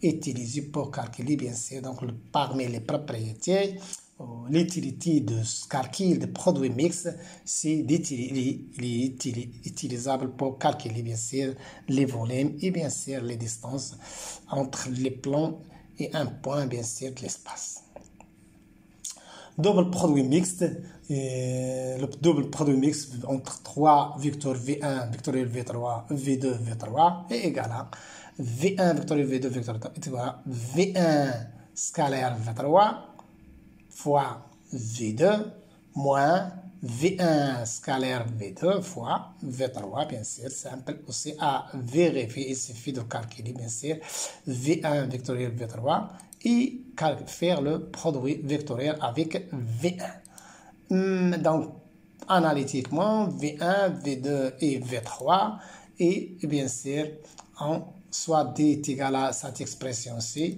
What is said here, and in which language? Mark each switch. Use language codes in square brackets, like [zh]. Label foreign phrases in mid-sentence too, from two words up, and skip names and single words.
[fr] utilisé pour calculer, bien sûr, donc parmi les propriétés, l'utilité de calcul de produits mixtes, c'est utilisable pour calculer, bien sûr, les volumes et bien sûr les distances entre les plans et un point, bien sûr, de l'espace. Double produit mixte, le double produit mixte entre 3 vecteurs V1 vectoriel V3 V2 V3 est égal à V1 vectoriel V2 V3 V1 scalaire V3 fois V2 moins V1 scalaire V2 fois V3, bien sûr, simple aussi à vérifier. Il suffit de calculer, bien sûr, V1 vectoriel V3 et faire le produit vectoriel avec V1. Donc, analytiquement, V1, V2 et V3, et bien sûr, soit D est égal à cette expression-ci.